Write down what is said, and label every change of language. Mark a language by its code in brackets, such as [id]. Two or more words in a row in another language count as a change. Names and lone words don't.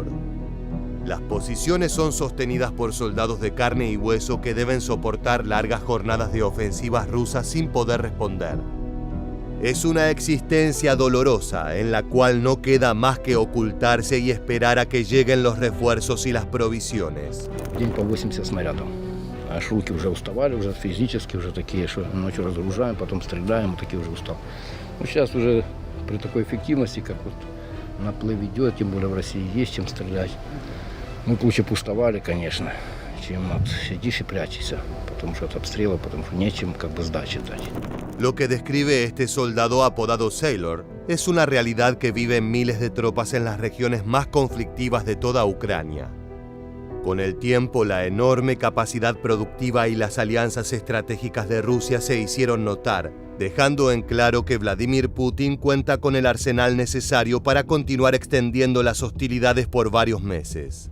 [es] Las posiciones son sostenidas por soldados de carne y hueso que deben soportar largas jornadas de ofensivas rusas sin poder responder. Es una existencia dolorosa en la cual no queda más que ocultarse y esperar a que lleguen los refuerzos y las provisiones. [ru] В день по 80 снарядов. Аж руки уже уставали, уже физически, уже такие, что ночью разгружаем, потом стреляем, вот такие уже устал. Ну, сейчас уже при такой эффективности, как вот наплыв идет, тем более в России есть чем стрелять. Мы бы лучше пустовали, конечно, чем вот сидишь и прячешься, потому что от обстрела, потому что нечем как бы сдачи дать. [es] Lo que describe este soldado apodado Sailor es una realidad que viven miles de tropas en las regiones más conflictivas de toda Ucrania. Con el tiempo, la enorme capacidad productiva y las alianzas estratégicas de Rusia se hicieron notar, dejando en claro que Vladimir Putin cuenta con el arsenal necesario para continuar extendiendo las hostilidades por varios meses.